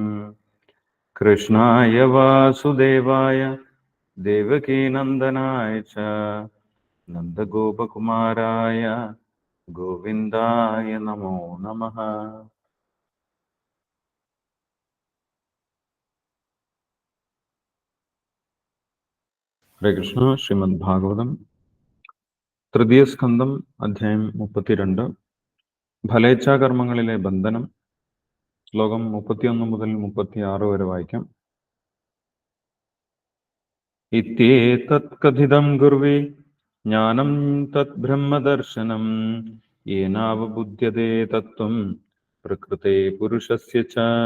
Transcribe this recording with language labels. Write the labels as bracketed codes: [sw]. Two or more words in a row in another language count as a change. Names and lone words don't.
[sa] कृष्णाय वासुदेवाय देवकीनन्दनाय च नन्दगोपकुमाराय गोविन्दाय नमो नमः। [ml] ഹരേ കൃഷ്ണ. ശ്രീമദ് ഭാഗവതം തൃതീയ സ്കന്ധം അധ്യായം 32 ഫലേച്ഛാകർമ്മങ്ങളിലെ ബന്ധനം. ശ്ലോകം 31 മുതൽ 36 വരെ വായിക്കാം. [sa] इत्येतत् कथितं कुर्वि ज्ञानं तत् ब्रह्मदर्शनं येनावबुध्यते तत्वं प्रकृते पुरुषस्य च